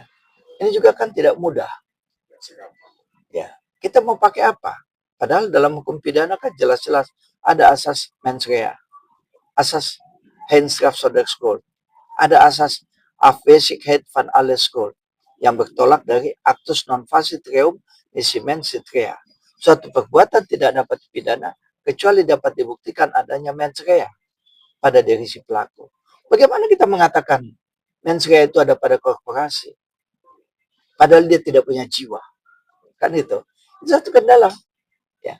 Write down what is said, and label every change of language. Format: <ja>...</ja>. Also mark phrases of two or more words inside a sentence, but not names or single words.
<id>Ini juga kan tidak mudah. Ya, kita mau pakai apa? Padahal dalam hukum pidana kan jelas-jelas ada asas</id> <la>mens rea,</la> <id>asas Heinz-Graf Soderskjold, ada asas</id> <nl>Afwezig van alles Schuld</nl> <id>yang bertolak dari</id> <la>actus non facit reum nisi mens sit rea.</la> <id>Suatu perbuatan tidak dapat dipidana kecuali dapat dibuktikan adanya</id> <la>mens rea</la> <id>pada diri si pelaku. Bagaimana kita mengatakan</id> <la>mens rea</la> <id>itu ada pada korporasi? Padahal dia tidak punya jiwa. Kan itu. Itu satu kendala. Ya.</id>